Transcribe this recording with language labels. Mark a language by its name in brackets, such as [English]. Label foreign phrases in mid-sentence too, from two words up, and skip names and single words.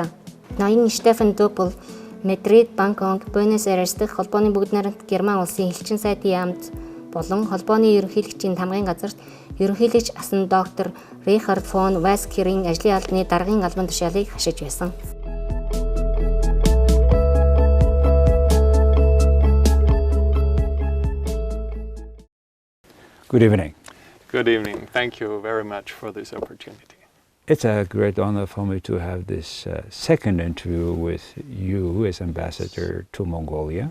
[Mongolian] Ноён Стефан Дуппел Мадрид, Бангкок, Буэнос Айрес дэх холбооны бүгд найрамдах Герман улсын элчин сайдын яамд болон холбооны ерөнхийлөгчийн тамгын газарт ерөнхийлөгч асан доктор Рихард фон Васкерийн ажлын албаны даргын албан тушаалыг хашиж байсан. [English] Good evening. Good evening. Thank you very much for this opportunity. It's a great honor for me to have this second interview with you as ambassador to Mongolia.